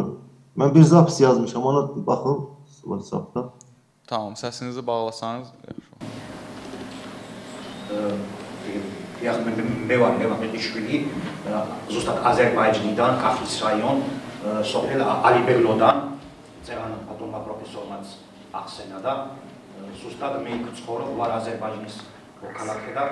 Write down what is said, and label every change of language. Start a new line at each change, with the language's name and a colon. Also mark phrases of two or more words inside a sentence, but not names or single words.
Azerbaijani: Mən bir zaps yazmışam, ona baxın WhatsApp-da. Tamam, səsinizi bağlasanız.
Georgian: მე ვარ ლევან კირტიშვილი, ზუსტად აზერბაიჯანიდან, კახის რაიონ, სოფელ ალიბეგლოდან. წევან ბატონმა პროფესორმაც ახსენა და ზუსტად მე იქ ცხოვრობ, ვარ აზერბაიჯანის მოქალაქე და